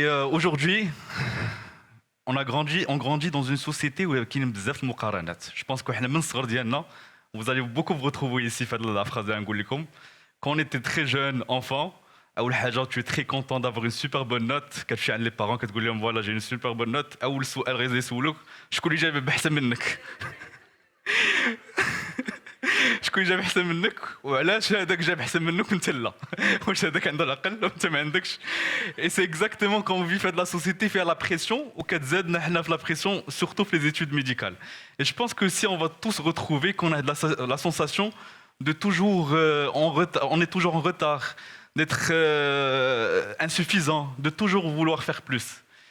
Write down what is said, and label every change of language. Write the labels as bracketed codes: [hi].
[fr] Aujourd'hui, on grandit dans une société où il y a [ar] بزاف المقارنات. [fr] Je pense que [ar] من الصغر ديالنا, [fr] vous allez beaucoup vous retrouver ici في la phrase [ar] اللي نقول لكم. [fr] Quand on était très jeune, enfant, [ar] أول حاجة [fr] tu es très content d'avoir une super bonne note. [ar] كتمشي عند [fr] les parents [ar] كتقول لهم [fr] voilà j'ai une super bonne note. [ar] أول سؤال غادي يسولوك شكون اللي جايب بأحسن منك. شكون جاب احسن منك وعلاش هذاك جاب احسن منك وانت لا واش هذاك عنده العقل وانت ما عندكش. [fr] Et c'est exactement quand on vit fait de la société faire la pression [ar] وكتزادنا حنا [fr] في la pression surtout في les études médicales. Et je pense que si on va tous retrouver qu'on a la sensation de toujours on est toujours en retard, d'être insuffisant, de toujours vouloir faire plus.